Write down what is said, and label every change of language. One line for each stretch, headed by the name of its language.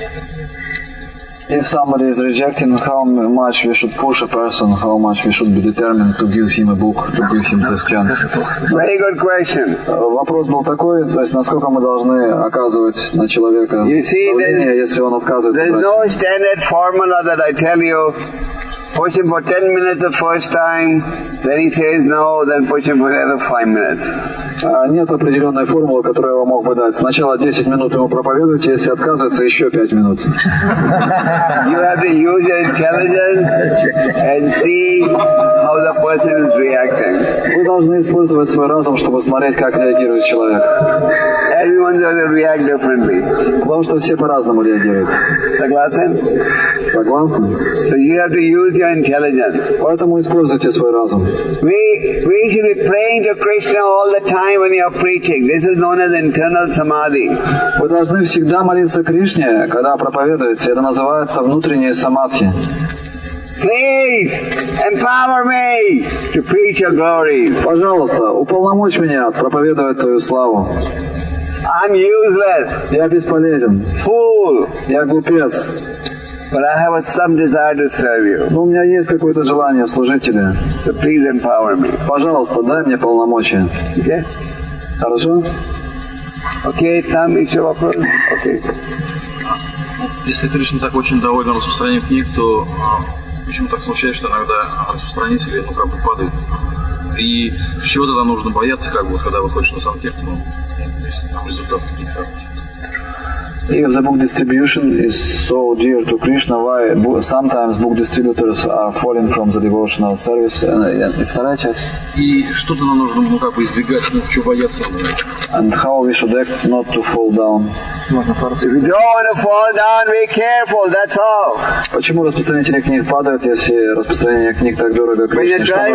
English: If somebody is rejecting, how much we should push a person, how much we should be determined to give him a book, to give him this chance. Very good question.
Russian: Вопрос был такой, то есть насколько мы должны оказывать на человека
English: You see,
Russian: давление, если он отказывается
English: there's
Russian: брать.
English: no standard formula that I tell you push him for 10 minutes the first time, then he says no, then push him for another 5 minutes.
Russian: Нет определенной формулы, которую я вам мог бы дать. Сначала 10 минут ему проповедуйте, если отказывается, еще 5 минут.
English: You have to use your intelligence and see how the person is reacting.
Russian: Вы должны использовать свой разум, чтобы смотреть, как реагирует человек.
English: Everyone's going to react differently.
Russian: Потому что все по-разному реагируют. Согласен? Согласны?
English: So you have to use your intelligence.
Russian: Поэтому используйте свой разум.
English: We should be praying to Krishna all the time when you are preaching. This is known as internal samadhi.
Russian: Вы должны всегда молиться Кришне, когда проповедуете. Это называется внутреннее самадхи.
English: Please empower me to preach your glories.
Russian: Пожалуйста, уполномочь меня проповедовать Твою славу.
English: I'm useless.
Russian: Я бесполезен.
English: Fool.
Russian: Я глупец.
English: But I have some desire to serve you.
Russian: Но у меня есть какое-то желание служить Тебе.
English: So please empower me.
Russian: Пожалуйста, дай мне полномочия.
English: Okay?
Russian: Хорошо? Okay, там еще вопрос?
English: Okay.
Russian: Если Кришна так очень доволен распространением книг, то почему так случается, что иногда распространители, падают? И чего тогда нужно бояться, когда выходишь на Санкиртану, если там результат книг?
English: If the book distribution is so dear to Krishna, why sometimes book distributors are falling from the devotional service?
Russian: И вторая часть. И что тогда нужно, избегать, чего бояться?
English: And how we should act not to fall down. If you don't want to fall down, be careful, that's all.
Russian: Почему распространители книг падают, если распространение книг так дорого Кришне?